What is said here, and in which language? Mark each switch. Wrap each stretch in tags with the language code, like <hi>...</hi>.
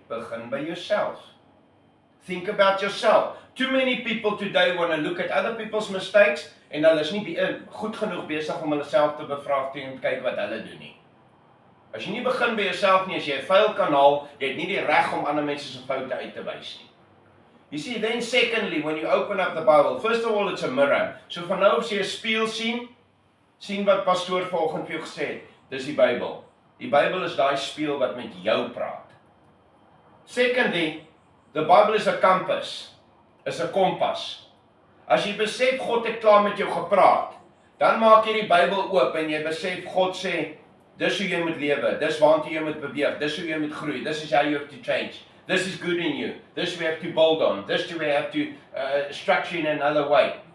<af>Begin by jouself.</af> <en>Think about yourself. Too many people today want to look at other people's mistakes,</en> <af>en hulle is nie goed genoeg besig om hulle self te bevraagteken en kyk wat hulle doen nie. As jy nie begin by jouself nie, as jy 'n vuil kan haal, jy het nie die reg om ander mense se foute uit te wys nie.</af> <en>You see, then secondly, when you open up the Bible, first of all, it's a mirror.</en> <af>So van nou as jy 'n spieël sien wat pastoor vanoggend vir jou gesê het, dis die Bybel. Die Bybel is daai spieël wat met jou praat.</af> <en>Secondly, the Bible is a compass,</en> <af>is 'n kompas. As jy besef God het klaar met jou gepraat, dan maak jy die Bybel oop en jy besef God sê, dis hoe jy moet lewe, dis waartoe jy moet beweeg, dis hoe jy moet groei,</af> <en>this is how you have to change, this is good in you, this we have to build on, this we have to structure in another way.</en>